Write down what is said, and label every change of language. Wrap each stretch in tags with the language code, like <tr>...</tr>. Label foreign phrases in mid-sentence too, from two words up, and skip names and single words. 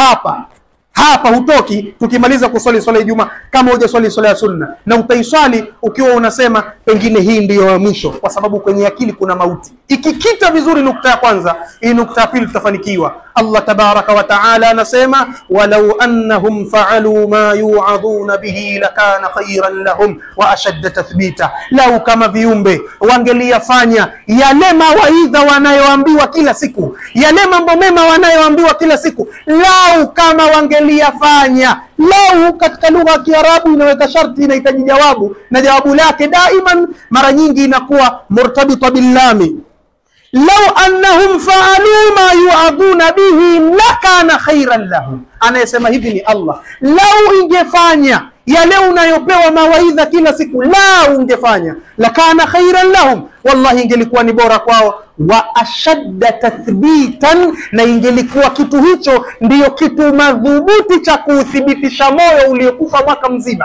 <sw>Hapa hutoki tukimaliza kuswali swala ya Ijumaa kama hujaswali swala ya sunna, na utaiswali ukiwa unasema pengine hii ndiyo ya mwisho, kwa sababu kwenye akili kuna mauti. Ikikita vizuri nukta ya kwanza, hii nukta ya pili tutafanikiwa.</sw> <ar>الله تبارك وتعالى anasema, ولو أنهم فعلوا ما يوعظون به لكان خيرا لهم وأشد تثبيتا,</ar> <sw>lau kama viumbe wangeliyafanya yale mawaidha wanayoambiwa kila siku, yale mambo mema wanayoambiwa kila siku, lau kama wangeliyafanya. Lau katika lugha ya Kiarabu inaweka sharti, inahitaji jawabu, na jawabu lake daiman mara nyingi inakuwa</sw> <ar>مرتبطة باللام. لو أنهم فعلوا ما يوعظون به لكان خيرا لهم,</ar> <sw>anayesema hivi ni Allah. Lau ingefanya yale unayopewa mawaidha kila siku, lau ungefanya,</sw> <ar>لكان خيرا لهم,</ar> <sw>wallahi ingelikuwa ni bora kwao,</sw> <ar>وأشد تثبيتا,</ar> <sw>na ingelikuwa kitu hicho ndiyo kitu madhubuti cha kuuthibitisha moyo uliokufa mwaka mzima.</sw>